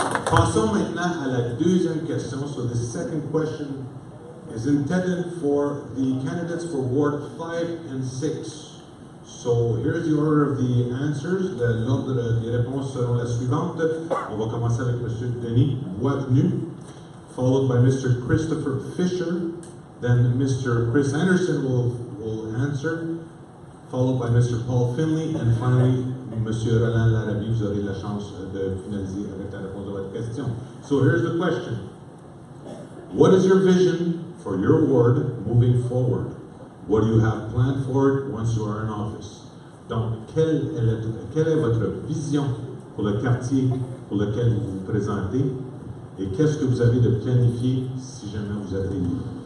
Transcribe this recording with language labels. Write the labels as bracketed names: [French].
[French] Passons maintenant à la deuxième question. [English] So the second question is intended for the candidates for Ward 5 and 6. So here's the order of the answers. [French] L'ordre des réponses selon la suivante. On va commencer avec M. [English] Denis Boisvenu, followed by Mr. Christopher Fisher. Then Mr. Chris Anderson will answer, followed by Mr. Paul Finley, and finally, Monsieur Roland Larabie. [French] Vous aurez la chance de finaliser avec la réponse de votre question. [English] So here's the question. What is your vision for your ward moving forward? What do you have planned for it once you are in office? [French] Donc, quelle est votre vision pour le quartier pour lequel vous vous présentez? Et qu'est-ce que vous avez de planifié si jamais vous êtes élu?